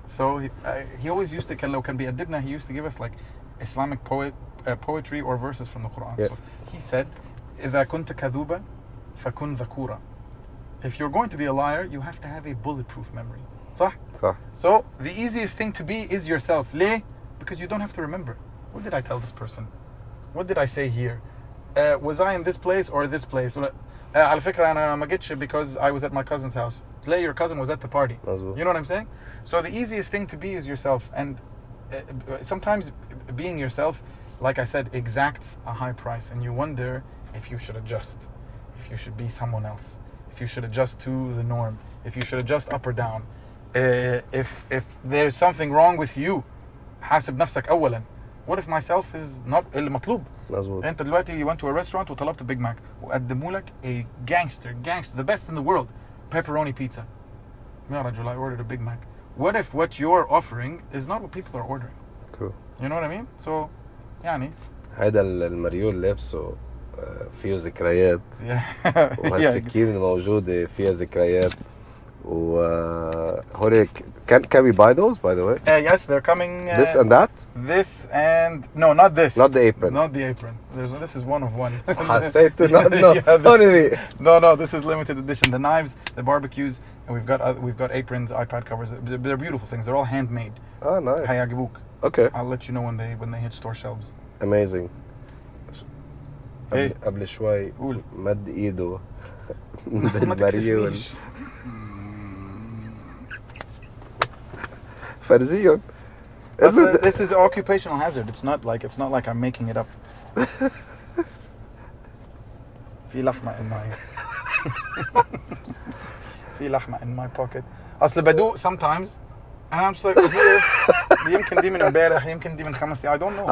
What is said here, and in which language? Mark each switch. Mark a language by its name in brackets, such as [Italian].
[English] So he always used to [Arabic] لو كان بيأدبنا [English] he used to give us like Islamic poetry or verses from the Quran. Yeah. So he said [Arabic] إذا كنت كذوبة فكن ذكورا. [English] If you're going to be a liar, you have to have a bulletproof memory. [Arabic] صح. [English] So the easiest thing to be is yourself. [Arabic] ليه? [English] Because you don't have to remember. What did I tell this person? What did I say here? Was I in this place or this place? [Arabic] على فكرة أنا ما جيتش [English] because I was at my cousin's house. Today your cousin was at the party. You know what I'm saying? So the easiest thing to be is yourself. And sometimes being yourself, like I said, exacts a high price. And you wonder if you should adjust. If you should be someone else. If you should adjust to the norm. If you should adjust up or down. If there's something wrong with you, [Arabic] حاسب نفسك أولاً. [English] What if myself is not [Arabic] اللي مطلوب؟ مظبوط. أنت دلوقتي [English] you went to a restaurant [Arabic] وطلبت [English] Big Mac [Arabic] وقدموا لك [English] a gangster, the best in the world, pepperoni pizza. [Arabic] يا رجل [English] I ordered a Big Mac. What if what you're offering is not what people are ordering? Cool. You know what I mean? So [Arabic] يعني هذا المريول لابسه فيه ذكريات. وهالسكين الموجودة فيها ذكريات. وهوريك [English] Can we buy those, by the way? Yes, they're coming. This and that? This and no, not this. Not the apron. Not the apron. This is one of one. [Arabic] حسيت [English] no. Yeah, no. This is limited edition. The knives, the barbecues, and we've got aprons, iPad covers. They're beautiful things. They're all handmade. Oh, nice. [Arabic] هيعجبوك. [English] Okay. I'll let you know when they hit store shelves. Amazing. Hey. [Arabic] قبل شوي قول. مد ايده ما بالمريول تكسفنيش. فرزيهم. [English] This is occupational hazard. It's not like I'm making it up. [Arabic] في لحمة [English] in my [Arabic] في لحمة [English] in my pocket. [Arabic] أصل بدوق [English] sometimes and I'm just like here. [Arabic] يمكن دي من امبارح يمكن دي من 5 [English] I don't know.